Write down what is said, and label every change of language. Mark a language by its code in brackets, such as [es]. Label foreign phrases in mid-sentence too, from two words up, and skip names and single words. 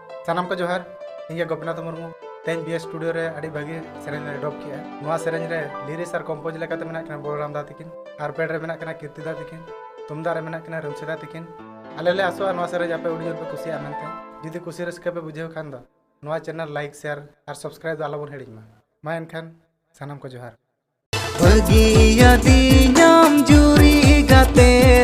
[sat] सानाम को जोहार इंगे गोपीनाथ मुर्मू तेन बीएस स्टूडियो रे अड़ी भागी सेरेंज रे डॉप किया नवा सेरेंज रे लिरिक्स और कंपोज लेकाते मेना कना बलराम दा तिकिन आरपेड रे मेना कना कीर्ति दा तिकिन तुमदा रे मेना कना रमसिदा तिकिन आले ले आसो नवा सेरेंज आपे उडी पे खुशी आनंते जुदी खुशी रस्के पे बुझेव खान दो नवा चैनल [en] like share [sat] और सब्सक्राइब दो आलोबन हेडिमा मा एनखान सानाम को जोहार बगिया दी नाम जुरी गाते